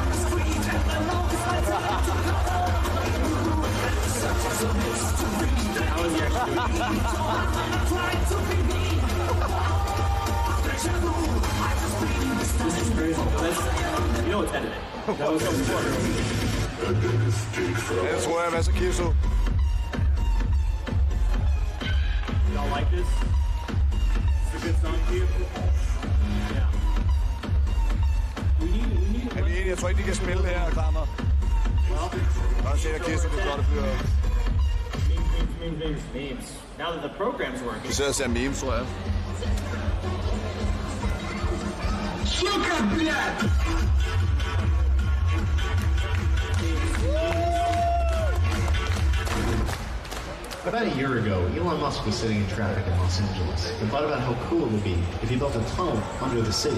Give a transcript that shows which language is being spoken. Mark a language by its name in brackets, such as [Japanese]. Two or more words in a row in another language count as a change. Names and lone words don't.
[English] How is he actually doing this? This is crazy. You know it's edited. That was so fun. [Danish] Det tror jeg, hvad så Kirso? [English] Y'all like this? It's a good song to you? Yeah. We need [Danish] Er vi enige? Jeg tror ikke, de kan spille her, Kramer. Bare se, at Kirso, det er godt, det bliver... Memes. [English] Now that the program's working. [Danish] Vi sidder og ser memes, tror jeg. [English] Sugar blood. About a year ago, Elon Musk was sitting in traffic in Los Angeles and thought about how cool it would be if he built a tunnel under the city.